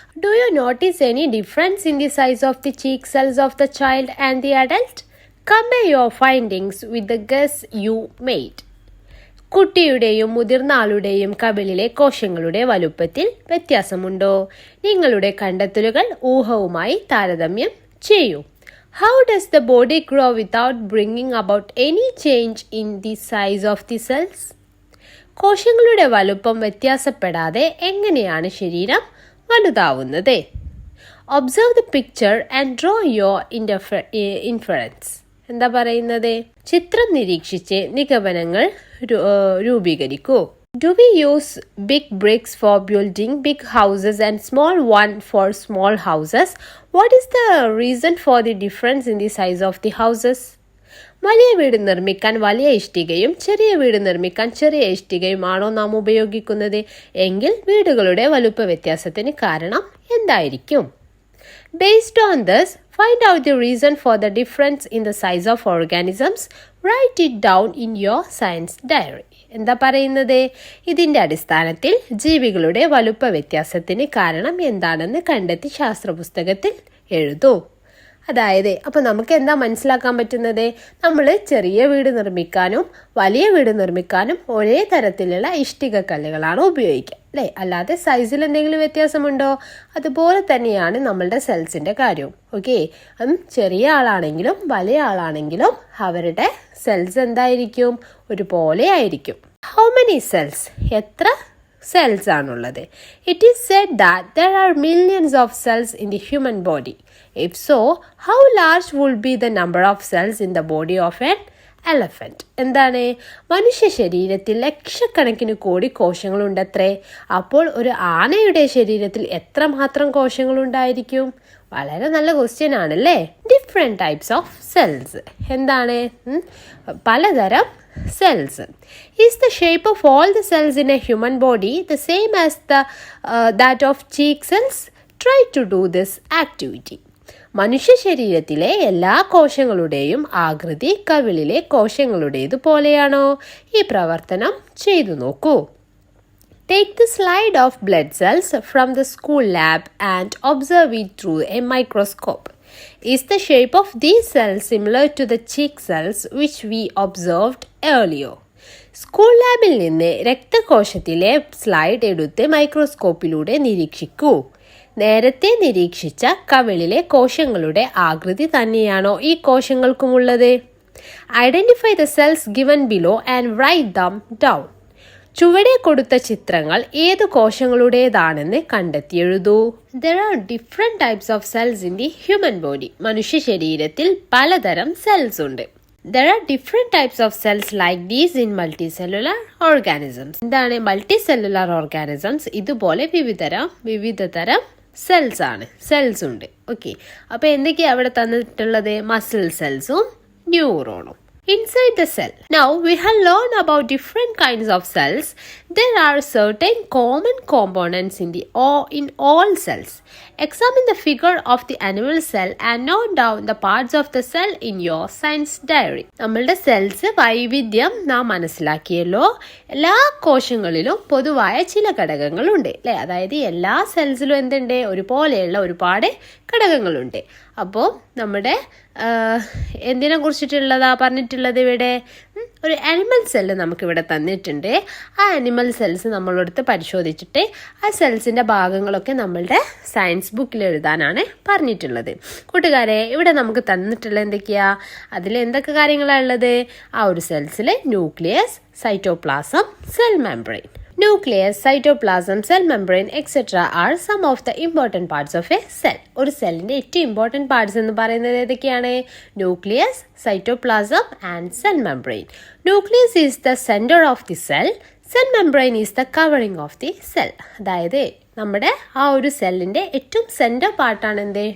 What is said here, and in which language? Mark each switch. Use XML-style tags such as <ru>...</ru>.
<en>Do you notice any difference in the size of the cheek cells of the child and the adult? Compare your findings with the guess you made.</en> <ml>കുട്ടിയുടെയും മുതിർന്ന ആളുടെയും കവിളിലെ കോശങ്ങളുടെ വലുപ്പത്തിൽ വ്യത്യാസമുണ്ടോ? നിങ്ങളുടെ കണ്ടെത്തലുകൾ ഊഹവുമായി താരതമ്യം ചെയ്യൂ.</ml> <en>How does the body grow without bringing about any change in the size of the cells?</en> <ml>കോശങ്ങളുടെ വലുപ്പം വ്യത്യാസപ്പെടാതെ എങ്ങനെയാണ് ശരീരം വലുതാവുന്നത്?</ml> <en>Observe the picture and draw your inference.</en> <ml>എന്താ പറയുന്നത്? ചിത്രം നിരീക്ഷിച്ച് നിഗമനങ്ങൾ രൂപീകരിക്കൂ.</ml> <en>Do we use big bricks for building big houses and small one for small houses? What is the reason for the difference in the size of the houses?</en> <ml>വലിയ വീട് നിർമ്മിക്കാൻ വലിയ ഇഷ്ടികയും ചെറിയ വീട് നിർമ്മിക്കാൻ ചെറിയ ഇഷ്ടികയുമാണോ നാം ഉപയോഗിക്കുന്നത്? എങ്കിൽ വീടുകളുടെ വലുപ്പ വ്യത്യാസത്തിന് കാരണം എന്തായിരിക്കും?</ml> <en>Based on this, find out the reason for the difference in the size of organisms. Write it down in your science diary.</en> <ml>എന്താ പറയുന്നത്? ഇതിൻ്റെ അടിസ്ഥാനത്തിൽ ജീവികളുടെ വലുപ്പ വ്യത്യാസത്തിന് കാരണം എന്താണെന്ന് കണ്ടെത്തി ശാസ്ത്രപുസ്തകത്തിൽ എഴുതൂ. അതായത് അപ്പോൾ നമുക്ക് എന്താ മനസ്സിലാക്കാൻ പറ്റുന്നത്? നമ്മൾ ചെറിയ വീട് നിർമ്മിക്കാനും വലിയ വീട് നിർമ്മിക്കാനും ഒരേ തരത്തിലുള്ള ഇഷ്ടിക കല്ലുകളാണ് ഉപയോഗിക്കുക അല്ലേ, അല്ലാതെ സൈസിൽ എന്തെങ്കിലും വ്യത്യാസമുണ്ടോ? അതുപോലെ തന്നെയാണ് നമ്മളുടെ സെൽസിൻ്റെ കാര്യവും. ഓക്കെ, ചെറിയ ആളാണെങ്കിലും വലിയ ആളാണെങ്കിലും അവരുടെ സെൽസ് എന്തായിരിക്കും? ഒരുപോലെ ആയിരിക്കും.</ml> <en>How many cells?</en> <ml>എത്ര cells ആണുള്ളത്.</ml> <en>It is said that there are millions of cells in the human body. If so, how large would be the number of cells in the body of an elephant?</en> <ml>എന്താണ്? മനുഷ്യ ശരീരത്തിൽ ലക്ഷക്കണക്കിന് കോടി കോശങ്ങളുണ്ടത്രേ. അപ്പോൾ ഒരു ആനയുടെ ശരീരത്തിൽ എത്രമാത്രം കോശങ്ങളുണ്ടായിരിക്കും? വളരെ നല്ല ക്വസ്റ്റ്യൻ ആണല്ലേ.</ml> <en>Different types of cells.</en> <ml>എന്താണ്? പലതരം cells.</ml> <en>Is the shape of all the cells in a human body the same as that of cheek cells? Try to do this activity.</en> <ml>മനുഷ്യ ശരീരത്തിലെ എല്ലാ കോശങ്ങളുടെയും ആകൃതി കവിളിലെ കോശങ്ങളുടേതു പോലെയാണോ? ഈ പ്രവർത്തനം ചെയ്തു നോക്കൂ.</ml> <en>Take the slide of blood cells from the school lab and observe it through a microscope. Is the shape of these cells similar to the cheek cells which we observed earlier?</en> <ml>School ലാബിൽ നിന്ന് രക്തകോശത്തിലെ slide എടുത്ത് മൈക്രോസ്കോപ്പിലൂടെ നിരീക്ഷിക്കൂ. നേരത്തെ നിരീക്ഷിച്ച കവിളിലെ കോശങ്ങളുടെ ആകൃതി തന്നെയാണോ ഈ കോശങ്ങൾക്കുമുള്ളത്?</ml> <en>Identify the cells given below and write them down.</en> <ml>ചുവടെ കൊടുത്ത ചിത്രങ്ങൾ ഏത് കോശങ്ങളുടേതാണെന്ന് കണ്ടെത്തി എഴുതൂ.</ml> <en>There are different types of cells in the human body.</en> <ml>മനുഷ്യ ശരീരത്തിൽ പലതരം സെൽസ് ഉണ്ട്.</ml> <en>There are different types of cells like these in multicellular organisms.</en> <ml>എന്താണ് multicellular organisms? ഇതുപോലെ വിവിധതരം സെൽസ് ആണ്. സെൽസ് ഉണ്ട്. ഓക്കെ, അപ്പോൾ എന്തൊക്കെയാണ് അവിടെ തന്നിട്ടുള്ളത്? Muscle സെൽസും ന്യൂറോണും.</ml> <en>Inside the cell. Now we have learned about different kinds of cells. There are certain common components in all cells. Examine the figure of the animal cell and note down the parts of the cell in your science diary.</en> <ml>നമ്മളുടെ cells വൈവിധ്യം നാം മനസ്സിലാക്കിയല്ലോ. എല്ലാ കോശങ്ങളിലും പൊതുവായ ചില ഘടകങ്ങളുണ്ട് അല്ലേ? അതായത് എല്ലാ സെൽസിലും എന്തുണ്ട്? ഒരുപോലെയുള്ള ഒരുപാട് ഘടകങ്ങളുണ്ട്. അപ്പോൾ നമ്മുടെ എന്തിനെ കുറിച്ചിട്ടുള്ളതാ പറഞ്ഞിട്ടുള്ളത് ഇവിടെ? ഒരു ആനിമൽ സെല്ല് നമുക്കിവിടെ തന്നിട്ടുണ്ട്. ആ ആനിമൽ സെൽസ് നമ്മളെടുത്ത് പരിശോധിച്ചിട്ട് ആ സെൽസിൻ്റെ ഭാഗങ്ങളൊക്കെ നമ്മളുടെ സയൻസ് ബുക്കിൽ എഴുതാനാണ് പറഞ്ഞിട്ടുള്ളത്. കൂട്ടുകാരെ, ഇവിടെ നമുക്ക് തന്നിട്ടുള്ള എന്തൊക്കെയാ? അതിൽ എന്തൊക്കെ കാര്യങ്ങളാണ് ഉള്ളത്? ആ ഒരു സെൽസിൽ nucleus, cytoplasm, cell membrane.</ml> <en>Nucleus, cytoplasm, cell membrane, etc. are some of the important parts of a cell.</en> <ml>ഒരു സെല്ലിൻ്റെ ഏറ്റവും ഇമ്പോർട്ടൻറ്റ് പാർട്സ് എന്ന് പറയുന്നത് ഏതൊക്കെയാണ്? Nucleus, cytoplasm and cell membrane.</ml> <en>Nucleus is the centre of the cell. Cell membrane is the covering of the cell.</en> <ml>അതായത് നമ്മുടെ ആ ഒരു സെല്ലിൻ്റെ ഏറ്റവും സെൻറ്റർ പാർട്ടാണ് എന്ത്?</ml>